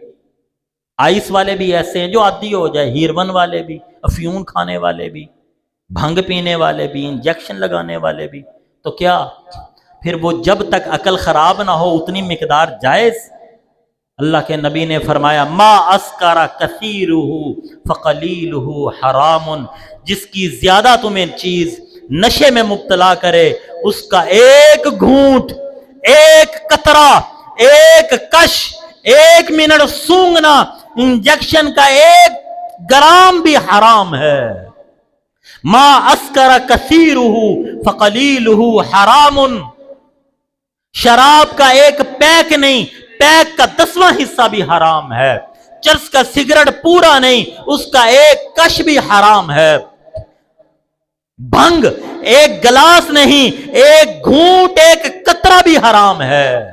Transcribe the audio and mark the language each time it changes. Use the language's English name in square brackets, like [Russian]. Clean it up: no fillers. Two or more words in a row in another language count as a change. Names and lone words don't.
[Urdu] آئس والے بھی ایسے ہیں جو عادی ہو جائے، ہیروئن والے بھی، افیون کھانے والے بھی، بھنگ پینے والے بھی، انجکشن لگانے والے بھی. تو کیا پھر وہ جب تک عقل خراب نہ ہو اتنی مقدار جائز? اللہ کے نبی نے فرمایا [Arabic] ما أسكر كثيره فقليله حرام, [Urdu] جس کی زیادہ تمہیں چیز نشے میں مبتلا کرے اس کا ایک گھونٹ، ایک قطرہ، ایک کش، 1 منٹ سونگھنا، انجکشن کا 1 گرام بھی حرام ہے. [Arabic] ما أسكر كثيره فقليله حرام, [Urdu] شراب کا ایک پیک نہیں، پیک کا 10واں حصہ بھی حرام ہے. چرس کا سگریٹ پورا نہیں، اس کا ایک کش بھی حرام ہے. بھنگ ایک گلاس نہیں، ایک گھونٹ، ایک قطرہ بھی حرام ہے.